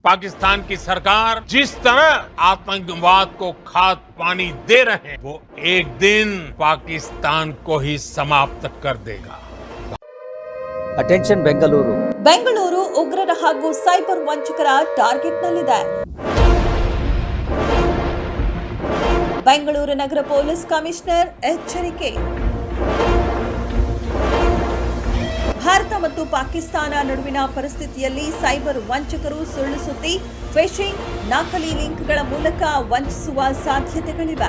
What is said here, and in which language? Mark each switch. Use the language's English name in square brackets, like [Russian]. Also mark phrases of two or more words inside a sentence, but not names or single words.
[Hindi] पाकिस्तान की सरकार जिस तरह आतंकवाद को खाद पानी दे रहे हैं, वो एक दिन पाकिस्तान को ही समाप्त कर देगा। [Kannada] ಅಟೆನ್ಷನ್ ಬೆಂಗಳೂರು. ಬೆಂಗಳೂರು ಉಗ್ರರ ಹಾಗೂ ಸೈಬರ್ ವಂಚಕರ ಟಾರ್ಗೆಟ್ನಲ್ಲಿದೆ. ಬೆಂಗಳೂರು ನಗರ ಪೊಲೀಸ್ ಕಮಿಷನರ್ ಎಚ್ಚರಿಕೆ. ಭಾರತ ಮತ್ತು ಪಾಕಿಸ್ತಾನ ನಡುವಿನ ಪರಿಸ್ಥಿತಿಯಲ್ಲಿ ಸೈಬರ್ ವಂಚಕರು ಸುಳ್ಳು ಸುದ್ದಿ, ಫಿಶಿಂಗ್, ನಕಲಿ ಲಿಂಕ್ಗಳ ಮೂಲಕ ವಂಚಿಸುವ ಸಾಧ್ಯತೆಗಳಿವೆ.